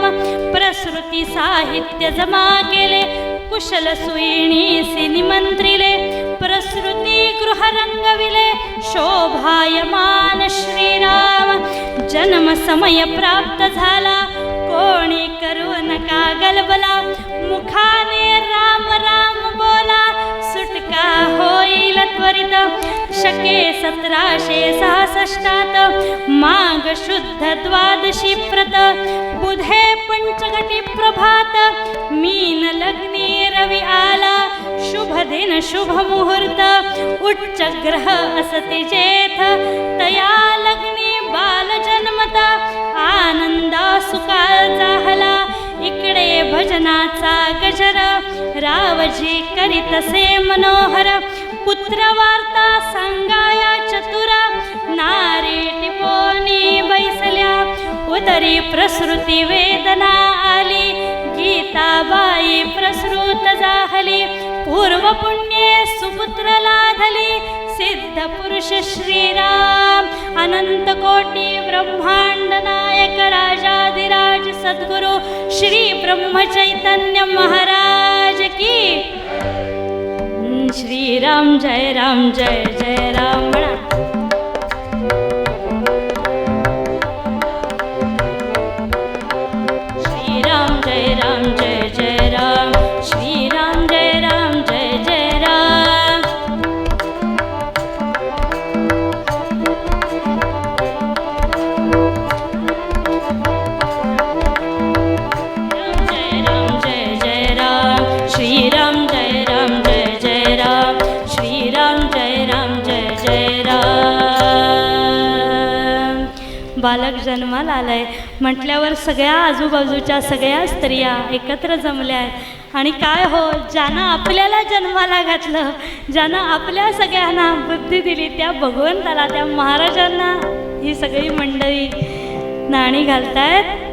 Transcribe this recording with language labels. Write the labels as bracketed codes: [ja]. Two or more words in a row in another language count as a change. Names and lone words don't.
[mr] प्रसृती साहित्य जमा केले, कुशल सुईणीसी निमंत्रिले, प्रसृती गृह रंगविले, शोभायमान श्रीराम. जन्म समय प्राप्त झाला, कोणी करू नका गलबला, मुखाने राम राम बोला, सुटका होईल त्वरित. शके 1766 माघ शुद्ध द्वादशी व्रत. बुधे पंचगटी प्रभात, मीन लग्नी रवी आला, शुभ दिन शुभ मुहूर्त, उच्च ग्रह असते जेथ, तया लग्नी बाल जन्मता, आनंदा सुकाळ जाहला. इकडे भजनाचा गजर, रावजी करीतसे मनोहर, पुत्र वार्ता सांगाया चतुरा, नारी टिपोनी बैसल्या, उदरी प्रसृती वेदना आली, गीताबाई प्रसृत जाहली, पूर्व पुण्ये सुपुत्र लाधली, सिद्ध पुरुष श्रीराम. अनंत कोटी ब्रह्मांड नायक राजाधिराज सद्गुरु श्री ब्रह्म चैतन्य महाराज की. श्रीराम जय राम जय जय राम. श्रीराम जय राम जय जय राम. श्रीराम जय राम जय जय राम. जय राम जय जय राम. श्रीराम जय राम जय जय राम. श्रीराम जय राम जय जय राम. बालक जन्माला आलाय म्हटल्यावर सगळ्या आजूबाजूच्या सगळ्या स्त्रिया एकत्र जमल्या आहेत. आणि काय हो, ज्यानं आपल्याला जन्माला घातलं, ज्यानं आपल्या सगळ्यांना बुद्धी दिली, त्या भगवंताला, त्या महाराजांना ही सगळी मंडळी नाणी घालतायत.